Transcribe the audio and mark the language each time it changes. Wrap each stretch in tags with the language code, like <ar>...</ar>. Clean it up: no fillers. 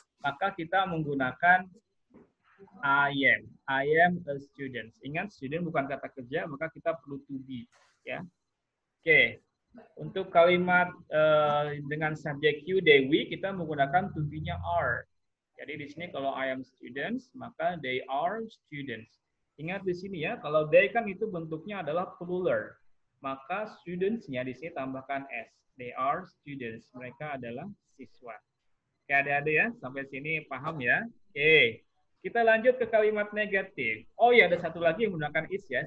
<id>Maka kita menggunakan</id> <en>I am a student.</en> <id>Ingat, student bukan kata kerja, maka kita perlu to be, ya. Oke. Untuk kalimat dengan subjek you, they, we, kita menggunakan to be-nya are. Jadi di sini kalau</id> <en>I am students,</en> <id>maka</id> <en>they are students.</en> <id>Ingat di sini ya, kalau they kan itu bentuknya adalah plural. Maka students-nya di sini tambahkan s.</id> <en>They are students.</en> <id>Mereka adalah siswa. Oke, adik-adik ya, sampai sini paham ya? Oke. Kita lanjut ke kalimat negatif. Oh ya, ada satu lagi yang menggunakan is ya.</id>